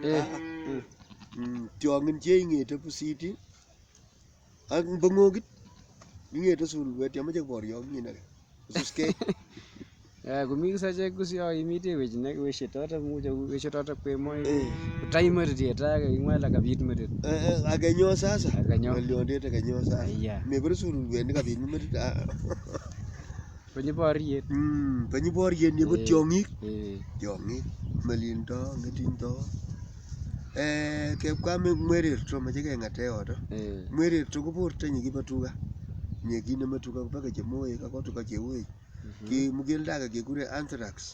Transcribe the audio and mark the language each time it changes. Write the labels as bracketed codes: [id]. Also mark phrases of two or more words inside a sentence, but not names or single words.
[kln] Tiong'in che ing'ete pusit. Ak mbong'okit. Ing'ete sululwet yomoche borio ng'inake. Ususkei. Komi kisachek kusio imite wechetoto mucho wechetoto kwemoy tai merit age ing'wa la kabit merit agenyo sasa ng'oliondet agenyo sasa mebire sululwet nekabit merit penyi boriet penyi boriet nebo tiong'ik melildo ng'etundo kebwa mwererto moche keng'ate yoto mwererto ko bortonyi kibo tuga nye kineme tuga mpaka chemoek ako tuga cheuech Mugilda age kekure anthrax.